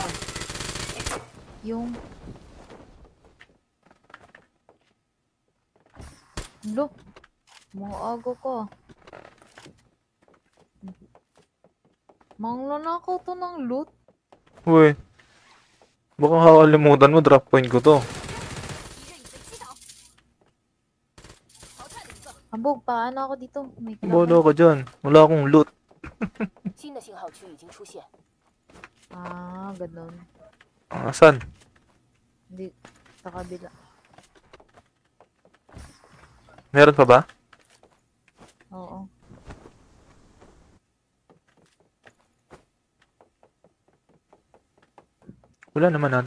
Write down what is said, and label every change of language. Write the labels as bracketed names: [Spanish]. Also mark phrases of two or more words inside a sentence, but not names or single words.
[Filipino] Yung... Lo! Mga ago ko. Manglonakaw to ng loot. Uy. Baka kakalimutan mo, [English] drop point [Filipino] ko to. [Chinese] 敌人已被击倒。淘汰了一个， [Filipino] Ambog, paano ako dito? May Bodo kalaban. ka dyan. Wala akong loot. [Chinese] 新的信号区已经出现， [Filipino] Ah, ganun. Asan? Hindi. Sa kabila. Meron pa ba? Oo. Wala naman ata.